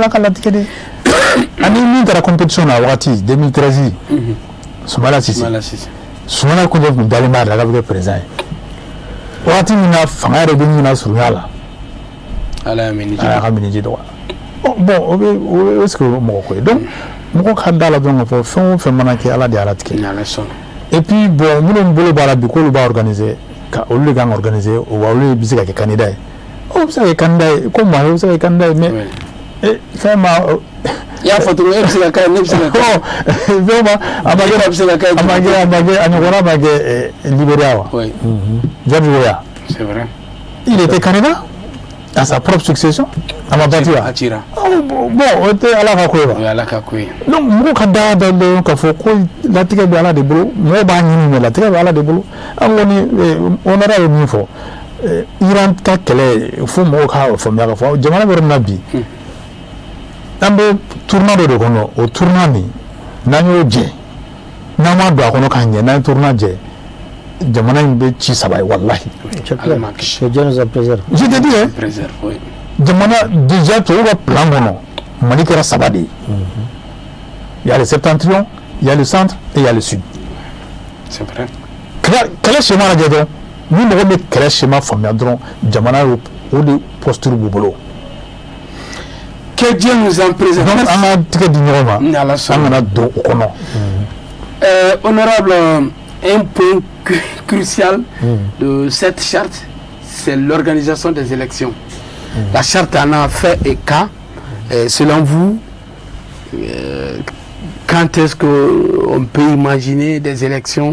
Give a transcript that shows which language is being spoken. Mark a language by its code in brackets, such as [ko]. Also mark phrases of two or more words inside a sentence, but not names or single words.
[bm] ye ala ka latigɛ de ani min taara compétition na wagati 2013 Soumana Cissé Soumana Koundé kun dalen b'a la k'a bɛ kɛ président ye wagati min na fanga yɛrɛ bɛ ɲinɛ surunya la ala y'a minɛ ji dɔgɔya bon o bɛ [fr] est-ce que [bm] o mɔgɔ ko ye donc mɔgɔ ka da la dɔrɔn k'a fɔ fɛn o fɛn mana kɛ ala de y'a latigɛ [fr] et puis bon [bm] minnu bolo b'a la bi k'olu b'a organiser ka olu de kan ka organiser wa olu bɛ se ka kɛ candidat ye o bɛ se ka kɛ candidat ye ko maa o bɛ se ka kɛ candidat ye mais fɛn ma i y'a fɔ cogo e bɛ se ka kɛ ne bɛ se ka kɛ vraiment a ma kɛ a ɲɔgɔnna ma kɛ Libéria wa George Weah [fr] c'est vrai il était candidat à sa propre succession [bm] a ma bati wa bon o tɛ ala ka ko ye wa o ye ala ka ko ye donc mɔgɔw ka da dɔn k'a fɔ ko latigɛ bɛ ala de bolo mɔgɔw b'a ɲini mais latigɛ bɛ ala de bolo an kɔni honorable ye min fɔ Iran ka kɛlɛ fo mɔgɔw k'a faamuya k'a fɔ jamana bɛ yɔrɔ min na bi an bɛ tournant dɔ de kɔnɔ o tournant nin n'an y'o jɛ n'an ma don a kɔnɔ k'a ɲɛ n'an ye tournant jɛ jamana in bɛ ci saba ye walahi [fr] je te dis [bm] jamana déjà tubabu ka plan kɔnɔ Mali kɛra saba de ye [fr] il y a le septentrion il y a le centre et il y a le sud c'est vrai [bm] kɛlɛ schéma lajɛ dɔrɔn ni mɔgɔ bɛ kɛlɛ schéma faamuya dɔrɔn jamana o de posture b'u bolo [fr] que Dieu nous en préserve [bm] donc an ka tigɛ di ɲɔgɔn ma an kana don o kɔnɔ [fr] honorable un point crucial de cette charte, c'est l'organisation des élections. La charte en a fait et cas. Selon vous, quand est-ce qu'on peut imaginer des élections?